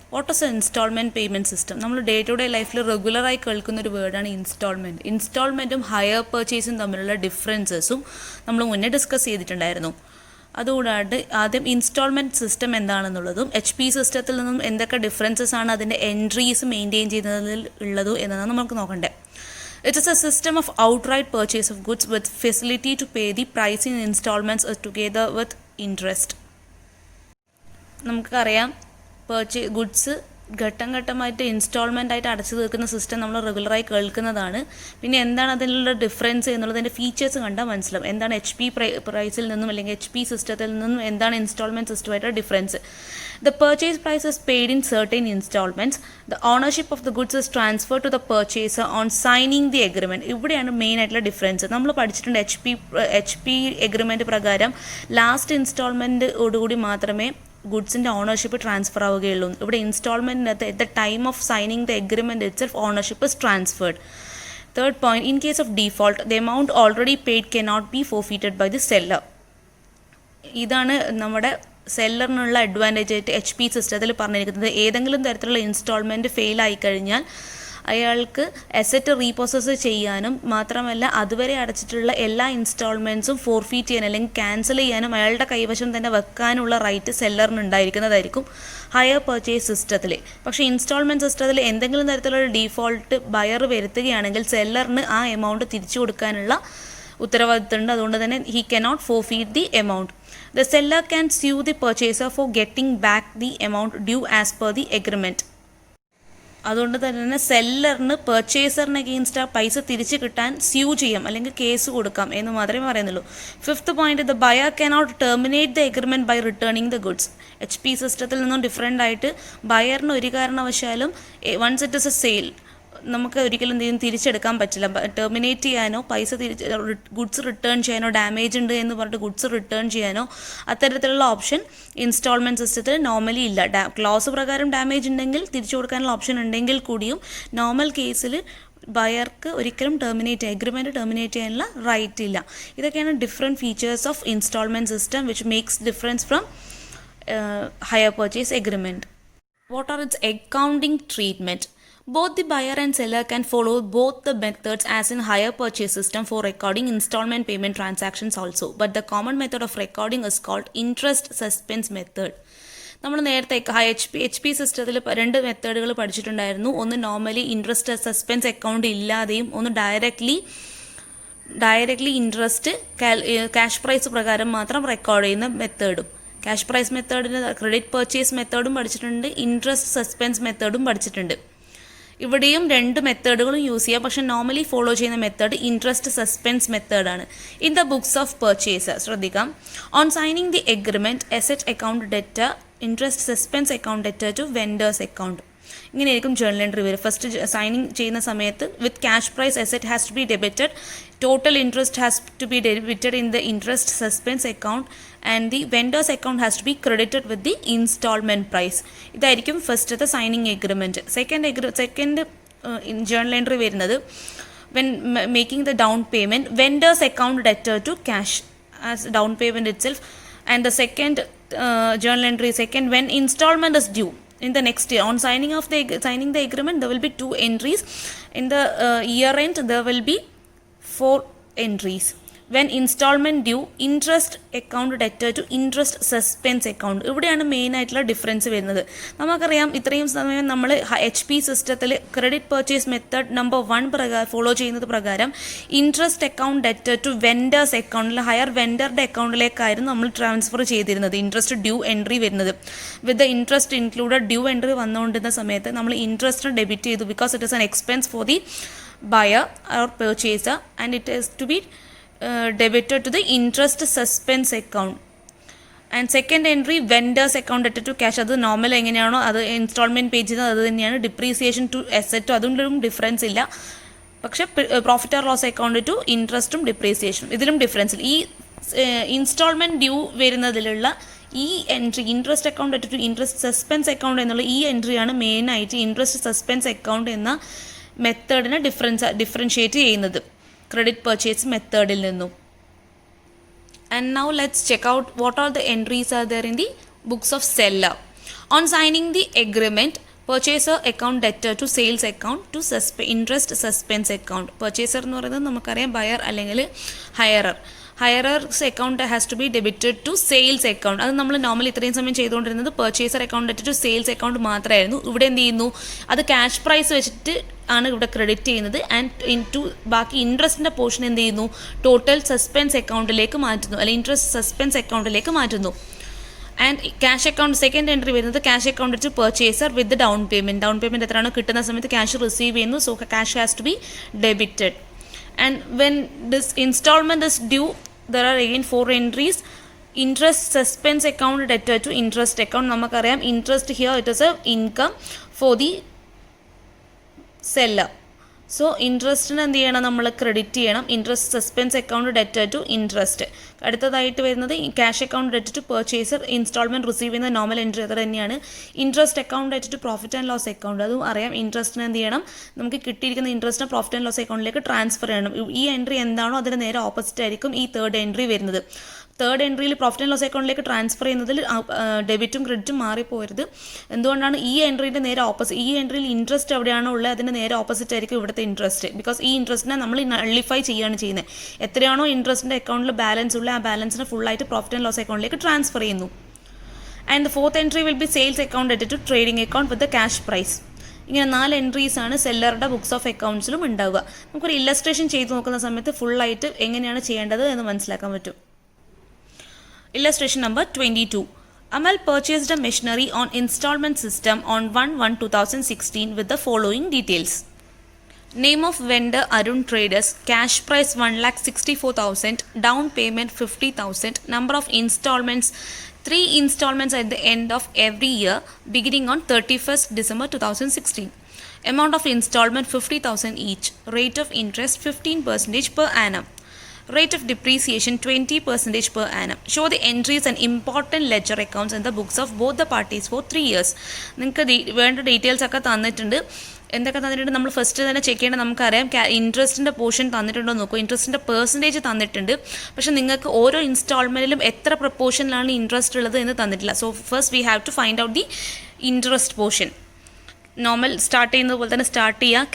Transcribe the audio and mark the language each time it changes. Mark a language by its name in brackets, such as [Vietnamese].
[English] What is a installment payment system? [Malayalam] നമ്മൾ day to day ലൈഫിൽ റെഗുലറായി കേൾക്കുന്ന ഒരു വേർഡാണ് ഇൻസ്റ്റാൾമെൻറ്റ്. ഇൻസ്റ്റാൾമെൻറ്റും ഹയർ പർച്ചേസും തമ്മിലുള്ള ഡിഫറൻസസും നമ്മൾ മുന്നേ ഡിസ്കസ് ചെയ്തിട്ടുണ്ടായിരുന്നു. അതുകൂടാണ്ട് ആദ്യം ഇൻസ്റ്റാൾമെൻറ്റ് സിസ്റ്റം എന്താണെന്നുള്ളതും സിസ്റ്റത്തിൽ നിന്നും എന്തൊക്കെ ഡിഫറൻസസ് ആണ് അതിൻ്റെ എൻട്രീസ് മെയിൻറ്റെയിൻ ചെയ്യുന്നതിൽ ഉള്ളതും എന്നതാണ് നമുക്ക് നോക്കണ്ടേ. [English] It is a system of outright purchase of goods with facility to pay the price in installments together with interest. [Malayalam] നമുക്കറിയാം ഗുഡ്സ് ഘട്ടം ഘട്ടമായിട്ട് ഇൻസ്റ്റാൾമെൻ്റ് ആയിട്ട് അടച്ചു തീർക്കുന്ന സിസ്റ്റം നമ്മൾ റെഗുലറായി കേൾക്കുന്നതാണ്. പിന്നെ എന്താണ് അതിലുള്ള ഡിഫറൻസ് എന്നുള്ളതിൻ്റെ ഫീച്ചേഴ്സ് കണ്ടാൽ മനസ്സിലാവും. എന്താണ് പ്രൈസിൽ നിന്നും അല്ലെങ്കിൽ സിസ്റ്റത്തിൽ നിന്നും എന്താണ് instalment സിസ്റ്റമായിട്ടുള്ള difference. [English] The purchase price is paid in certain installments. The ownership of the goods is transferred to the purchaser on signing the agreement. [Malayalam] ഇവിടെയാണ് മെയിൻ ആയിട്ടുള്ള ഡിഫറൻസ്. നമ്മൾ പഠിച്ചിട്ടുണ്ട് എഗ്രിമെൻറ്റ് പ്രകാരം ലാസ്റ്റ് ഇൻസ്റ്റാൾമെൻറ്റോടുകൂടി മാത്രമേ ഗുഡ്സിൻ്റെ ഓണർഷിപ്പ് ട്രാൻസ്ഫർ ആവുകയുള്ളൂ. ഇവിടെ ഇൻസ്റ്റാൾമെൻറ്റിനകത്ത് [English] At the time of signing the agreement itself ownership is transferred. Third point, in case of default the amount already paid cannot be forfeited by the seller. [Malayalam] ഇതാണ് നമ്മുടെ സെല്ലറിനുള്ള advantage ആയിട്ട് സിസ്റ്റത്തിൽ പറഞ്ഞിരിക്കുന്നത്. ഏതെങ്കിലും തരത്തിലുള്ള ഇൻസ്റ്റാൾമെൻറ്റ് ഫെയിൽ ആയിക്കഴിഞ്ഞാൽ അയാൾക്ക് അസറ്റ് റീപ്രോസസ് ചെയ്യാനും മാത്രമല്ല അതുവരെ അടച്ചിട്ടുള്ള എല്ലാ ഇൻസ്റ്റാൾമെൻറ്റ്സും ഫോർഫീറ്റ് ചെയ്യാൻ അല്ലെങ്കിൽ ക്യാൻസൽ ചെയ്യാനും അയാളുടെ കൈവശം തന്നെ വെക്കാനുള്ള റൈറ്റ് സെല്ലറിന് ഉണ്ടായിരിക്കുന്നതായിരിക്കും ഹയർ പർച്ചേസ് സിസ്റ്റത്തിൽ. പക്ഷേ ഇൻസ്റ്റാൾമെൻറ്റ് സിസ്റ്റത്തിൽ എന്തെങ്കിലും തരത്തിലുള്ള ഡീഫോൾട്ട് ബയർ വരുത്തുകയാണെങ്കിൽ സെല്ലറിന് ആ എമൗണ്ട് തിരിച്ചു കൊടുക്കാനുള്ള ഉത്തരവാദിത്തമുണ്ട്. അതുകൊണ്ട് തന്നെ [English] He cannot forfeit the amount. The seller can sue the purchaser for getting back the amount due as per the agreement. [Malayalam] അതുകൊണ്ട് തന്നെ സെല്ലറിന് പർച്ചേസറിന് അഗെയിൻസ്റ്റ് ആ പൈസ തിരിച്ച് കിട്ടാൻ സ്യൂ ചെയ്യാം അല്ലെങ്കിൽ കേസ് കൊടുക്കാം എന്ന് മാത്രമേ പറയുന്നുള്ളൂ. [English] Fifth point, the buyer cannot terminate the agreement by returning the goods. [Malayalam] സിസ്റ്റത്തിൽ നിന്നും ഡിഫറെൻ്റ് ആയിട്ട് ബയറിന് ഒരു കാരണവശാലും [English] once it is a sale [Malayalam] നമുക്ക് ഒരിക്കലും എന്തെങ്കിലും തിരിച്ചെടുക്കാൻ പറ്റില്ല. ടെർമിനേറ്റ് ചെയ്യാനോ ഗുഡ്സ് റിട്ടേൺ ചെയ്യാനോ ഡാമേജ് ഉണ്ട് എന്ന് പറഞ്ഞിട്ട് ഗുഡ്സ് റിട്ടേൺ ചെയ്യാനോ അത്തരത്തിലുള്ള ഓപ്ഷൻ ഇൻസ്റ്റാൾമെൻറ്റ് സിസ്റ്റത്തിൽ നോർമലി ഇല്ല. ക്ലോസ് പ്രകാരം ഡാമേജ് ഉണ്ടെങ്കിൽ തിരിച്ചു കൊടുക്കാനുള്ള ഓപ്ഷൻ ഉണ്ടെങ്കിൽ കൂടിയും നോർമൽ കേസിൽ ബയർക്ക് ഒരിക്കലും എഗ്രിമെൻറ്റ് ടെർമിനേറ്റ് ചെയ്യാനുള്ള റൈറ്റ് ഇല്ല. ഇതൊക്കെയാണ് [English] Different features of installment system which makes difference from hire purchase agreement. What are its accounting treatment? Both the buyer and seller can follow both the methods as in hire purchase system for recording installment payment transactions also. But the common method of recording is called interest suspense method. [Malayalam] നമ്മൾ നേരത്തെ സിസ്റ്റത്തിൽ രണ്ട് മെത്തേഡുകൾ പഠിച്ചിട്ടുണ്ടായിരുന്നു. ഒന്ന് normally interest suspense account ഇല്ലാതെയും ഒന്ന് directly interest cash prize പ്രകാരം മാത്രം record ചെയ്യുന്ന മെത്തേഡും. ക്യാഷ് പ്രൈസ് മെത്തേഡിന് ക്രെഡിറ്റ് പർച്ചേസ് മെത്തേഡും പഠിച്ചിട്ടുണ്ട്, ഇൻട്രസ്റ്റ് സസ്പെൻസ് മെത്തേഡും പഠിച്ചിട്ടുണ്ട്. ഇവിടെയും രണ്ട് മെത്തേഡുകളും യൂസ് ചെയ്യാം. പക്ഷെ നോർമലി ഫോളോ ചെയ്യുന്ന മെത്തേഡ് ഇൻട്രസ്റ്റ് സസ്പെൻസ് മെത്തേഡാണ്. [English] in the books of purchase [Malayalam] ശ്രദ്ധിക്കാം. [English] On signing the agreement asset account debtor, interest suspense account debtor to vendors account. [Malayalam] ഇങ്ങനെയായിരിക്കും ജേർണൽ എൻട്രി വരും. [English] first signing [Malayalam] ചെയ്യുന്ന സമയത്ത് [English] With cash price asset has to be debited, total interest has to be debited in the interest suspense account and the vendors account has to be credited with the installment price. [Malayalam] ഇതായിരിക്കും ഫസ്റ്റത്തെ signing agreement. [English] second journal entry [Malayalam] വരുന്നത് [English] When making the down payment, vendors account debtor to cash as down payment itself. And the second journal entry, second, when installment is due in the next year. On signing the agreement, there will be 2 entries. In the year end, there will be 4 entries. When installment due, interest account debtor to interest suspense account. [Malayalam] ഇവിടെയാണ് main ആയിട്ടുള്ള difference വരുന്നത്. നമുക്കറിയാം ഇത്രയും സമയം നമ്മൾ സിസ്റ്റത്തിൽ credit purchase method number 1 follow ചെയ്യുന്നത് പ്രകാരം interest account debtor to vendors അക്കൗണ്ടിൽ ഹയർ വെൻഡറുടെ അക്കൗണ്ടിലേക്കായിരുന്നു നമ്മൾ ട്രാൻസ്ഫർ ചെയ്തിരുന്നത്. [English] interest due entry വരുന്നത് with the interest included due entry [Malayalam] വന്നുകൊണ്ടിരുന്ന സമയത്ത് നമ്മൾ ഇൻട്രസ്റ്റ് ഡെബിറ്റ് ചെയ്തു [English] Because it is an expense for the buyer or purchaser and it is to be debited to the interest suspense account. And second entry, vendors account debtor to cash. [Malayalam] അത് normal എങ്ങനെയാണോ അത് instalment പേജിൽ അത് തന്നെയാണ്. Depreciation to asset അതുകൊണ്ടൊരു difference ഇല്ല. പക്ഷേ profit or loss account to ഇൻട്രസ്റ്റും ഡിപ്രീസിയേഷനും ഇതിലും ഡിഫറൻസ് ഇല്ല. ഈ ഇൻസ്റ്റാൾമെൻറ്റ് ഡ്യൂ വരുന്നതിലുള്ള ഈ entry interest account to interest suspense account എന്നുള്ള ഈ എൻട്രിയാണ് മെയിനായിട്ട് ഇൻട്രസ്റ്റ് സസ്പെൻസ് അക്കൗണ്ട് എന്ന മെത്തേഡിനെ ഡിഫറൻഷിയേറ്റ് ചെയ്യുന്നത് ക്രെഡിറ്റ് പർച്ചേസ് മെത്തേഡിൽ നിന്നും. [English] And now let's check out what all the entries are there in the books of seller. On signing the agreement, purchaser account debtor to sales account to interest suspense account. Purchaser [Malayalam] എന്ന് പറയുന്നത് നമുക്കറിയാം buyer അല്ലെങ്കിൽ hirer. [English] Hirer's account has to be debited to sales account. [Malayalam] അത് നമ്മൾ normally ഇത്രയും സമയം ചെയ്തുകൊണ്ടിരുന്നത് purchaser account debt to sales account മാത്രമായിരുന്നു. ഇവിടെ എന്ത് ചെയ്യുന്നു, അത് ക്യാഷ് പ്രൈസ് വെച്ചിട്ട് ആണ് ഇവിടെ ക്രെഡിറ്റ് ചെയ്യുന്നത്. ആൻഡ് ബാക്കി ഇൻട്രസ്റ്റിൻ്റെ പോർഷൻ എന്ത് ചെയ്യുന്നു, ടോട്ടൽ സസ്പെൻസ് അക്കൗണ്ടിലേക്ക് മാറ്റുന്നു, അല്ലെങ്കിൽ ഇൻട്രസ്റ്റ് സസ്പെൻസ് അക്കൗണ്ടിലേക്ക് മാറ്റുന്നു. And cash account second entry വരുന്നത് cash account to purchaser with down payment എത്രയാണോ കിട്ടുന്ന സമയത്ത് ക്യാഷ് റിസീവ് ചെയ്യുന്നു. [English] So cash has to be debited. And when this installment is due, there are again 4 entries. Interest suspense account debtor to interest account. [Malayalam] നമുക്കറിയാം [English] interest here it is a income for the seller. [Malayalam] So ഇൻട്രസ്റ്റിന് എന്ത് ചെയ്യണം, നമ്മൾ credit ചെയ്യണം. [English] Interest suspense account debtor to interest. [Malayalam] അടുത്തതായിട്ട് വരുന്നത് cash account debtor to purchaser instalment receive ചെയ്യുന്ന normal entry അത് തന്നെയാണ്. [English] interest account debtor to profit and loss account, [Malayalam] അതും അറിയാം. ഇൻട്രസ്റ്റിന് എന്ത് ചെയ്യണം, നമുക്ക് കിട്ടിയിരിക്കുന്ന ഇൻട്രസ്റ്റിനെ പ്രോഫിറ്റ് ആൻഡ് ലോസ് അക്കൗണ്ടിലേക്ക് ട്രാൻസ്ഫർ ചെയ്യണം. ഈ എൻട്രി എന്താണോ അതിന് നേരെ ഓപ്പോസിറ്റ് ആയിരിക്കും ഈ തേർഡ് എൻട്രി വരുന്നത്. തേർഡ് എൻട്രിയിൽ പ്രോഫിറ്റ് ആൻഡ് ലോസ് അക്കൗണ്ടിലേക്ക് ട്രാൻസ്ഫർ ചെയ്യുന്നതിൽ ഡെബിറ്റും ക്രെഡിറ്റും മാറിപ്പോരുത്. എന്തുകൊണ്ടാണ് ഈ എൻട്രീൻ്റെ നേരെ ഓപ്പോസിറ്റ്, ഈ എൻട്രിയിൽ ഇൻട്രസ്റ്റ് എവിടെയാണോ ഉള്ളത് അതിന് നേരെ ഓപ്പോസിറ്റ് ആയിരിക്കും ഇവിടുത്തെ ഇൻട്രസ്റ്റ്. ബിക്കോസ് ഈ ഇൻട്രസ്റ്റിനെ നമ്മൾ നള്ളിഫൈ ചെയ്യുകയാണ് ചെയ്യുന്നത്. എത്രയാണോ ഇൻട്രസ്റ്റിൻ്റെ അക്കൗണ്ടിൽ ബാലൻസ് ഉള്ളത് ആ ബാലൻസിനെ ഫുള്ളായിട്ട് പ്രോഫിറ്റ് ആൻഡ് ലോസ് അക്കൗണ്ടിലേക്ക് ട്രാൻസ്ഫർ ചെയ്യുന്നു. [English] And the fourth entry will be sales account debt to trading account with the cash price. [Malayalam] ഇങ്ങനെ 4 എൻട്രീസാണ് സെല്ലറുടെ ബുക്സ് ഓഫ് അക്കൗണ്ട്സിലും ഉണ്ടാവുക. നമുക്കൊരു ഇല്ലസ്ട്രേഷൻ ചെയ്ത് നോക്കുന്ന സമയത്ത് ഫുള്ളായിട്ട് എങ്ങനെയാണ് ചെയ്യേണ്ടത് എന്ന് മനസ്സിലാക്കാൻ പറ്റും. [English] Illustration number 22. Amal purchased a machinery on installment system on 1/1/2016 with the following details. Name of vendor Arun Traders, cash price 1,64,000, down payment 50,000, number of installments 3 installments at the end of every year beginning on 31st December 2016. Amount of installment 50,000 each, rate of interest 15% per annum. Rate of depreciation 20% per annum. Show the entries and important ledger accounts in the books of both the parties for 3 years. [Malayalam] നിങ്ങൾക്ക് വേണ്ട details ഒക്കെ തന്നിട്ടുണ്ട്. എന്തൊക്കെ തന്നിട്ടുണ്ട് നമ്മൾ first തന്നെ check ചെയ്യേണ്ടത്, നമുക്കറിയാം ഇൻട്രസ്റ്റിൻ്റെ പോർഷൻ തന്നിട്ടുണ്ടോ നോക്കൂ. ഇൻട്രസ്റ്റിൻ്റെ പെർസെൻറ്റേജ് തന്നിട്ടുണ്ട്, പക്ഷേ നിങ്ങൾക്ക് ഓരോ ഇൻസ്റ്റാൾമെൻറ്റിലും എത്ര പ്രപ്പോർഷനിലാണ് ഇൻട്രസ്റ്റ് ഉള്ളത് എന്ന് തന്നിട്ടില്ല. [English] So first we have to find out the interest portion. [Malayalam] Normal start ചെയ്യുന്നത് പോലെ തന്നെ സ്റ്റാർട്ട് ചെയ്യുക.